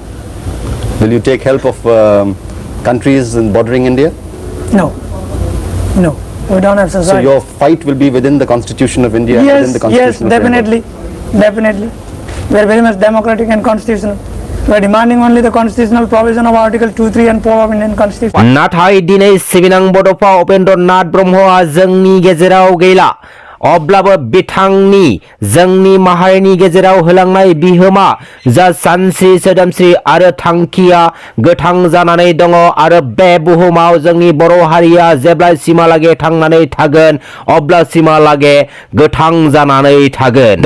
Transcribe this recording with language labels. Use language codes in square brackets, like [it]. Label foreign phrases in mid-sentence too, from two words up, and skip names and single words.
[en] Will you take help of countries bordering India? No. No. We don't have society. So your fight will be within the Constitution of India? Yes, within the Constitutional definitely. framework. Definitely. We are very much democratic and constitutional. We are demanding only the constitutional provision of Article 2, 3 and 4 of Indian Constitution. [brx] Nath Dinai Sibinang Bodofa Upendra Nath Brahmoa Zangni Gezerau Gela अब्लाबो बिथांनि जोंनि माहारिनि गेजेराव होलांनाय बिहोमा जा सानस्रि सोदोमस्रि आरो थांखिया गोथां जानानै दङ आरो बे बुहुमाव जोंनि बर' हारिया जेब्लासिमहालागै थांनानै थागोन अब्लासिमहालागै गोथां जानानै थागोन.